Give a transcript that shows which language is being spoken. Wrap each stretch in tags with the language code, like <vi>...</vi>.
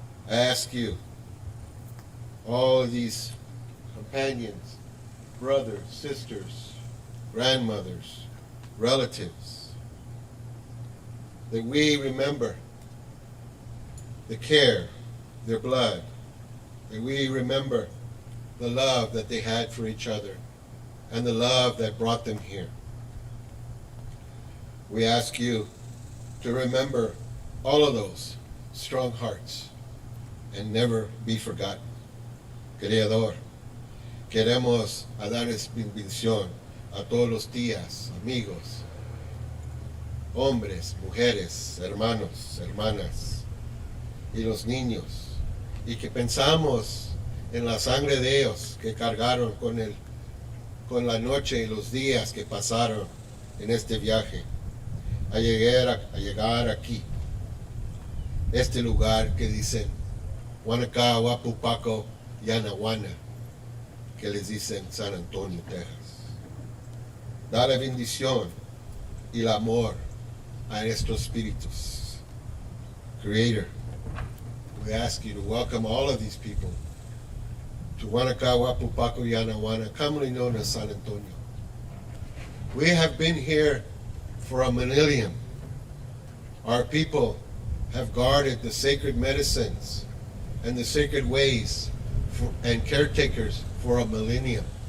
<en>I ask you, all of these companions, brothers, sisters, grandmothers, relatives, that we remember the care, their blood, that we remember the love that they had for each other and the love that brought them here. We ask you to remember all of those strong hearts and never be forgotten.</en> <es>Creador, queremos darles bendición a todos los tías, amigos, hombres, mujeres, hermanos, hermanas y los niños, y que pensamos en la sangre de ellos que cargaron con la noche y los días que pasaron en este viaje a llegar aquí, este lugar que dicen Wanaka, Wapupaco, Yanawana, que les dicen San Antonio, Texas. Da la bendición y el amor a estos espíritus.</es> <en>Creator, we ask you to welcome all of these people to Wanaka, Wapupaco, Yanawana, commonly known as San Antonio. We have been here for a millennium. Our people have guarded the sacred medicines and the sacred ways and caretakers for a millennium.</en>